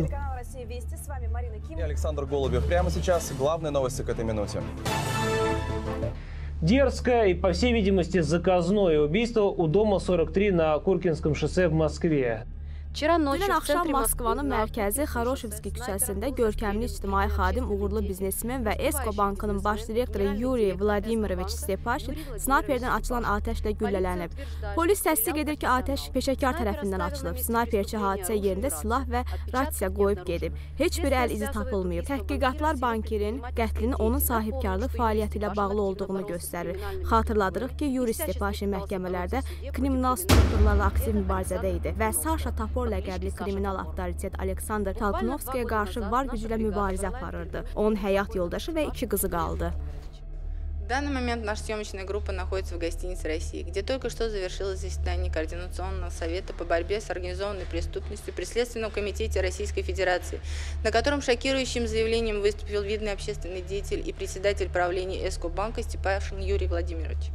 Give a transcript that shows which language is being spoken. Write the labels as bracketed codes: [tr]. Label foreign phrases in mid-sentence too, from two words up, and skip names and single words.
[ru] Я Александр Голубев. Прямо сейчас главные новости к этой минуте. Дерзкое и, по всей видимости, заказное убийство у дома 43 на Куркинском шоссе в Москве. [az] Dünən axşam Moskvanın mərkəzi Xaroshevski küçəsində görkəmli ictimai xadim, uğurlu biznesmen və Esko Bankının baş direktoru Yuriy Vladimirovich Stepaşin snayperdən açılan atəşlə güllələnib. Polis təsdiq edir ki, atəş peşəkar tərəfindən açılıb. Snayperçi hadisə yerində silah və rasiya qoyub gedib. Heç bir əl izi tapılmayıb. Təhqiqatlar bankirin qətlinin onun sahibkarlıq fəaliyyəti ilə bağlı olduğunu göstərir. Xatırladırıq ki, Yuriy Stepaşin məhkəmələrdə kriminal strukturlarla aktiv mübarizədə idi və Sasha Topor ləqəbli kriminal avtoritet Aleksandr Talknovskiyə qarşı var gücü ilə mübarizə aparırdı. Onun həyat yoldaşı və 2 qızı qaldı. [ru] В данный момент наша съемочная группа находится в гостинице «Россия», где только что завершилось заседание Координационного совета по борьбе с организованной преступностью при Следственном комитете Российской Федерации, на котором шокирующим заявлением выступил видный общественный деятель и председатель правления Эско банка Степашин Юрий Владимирович.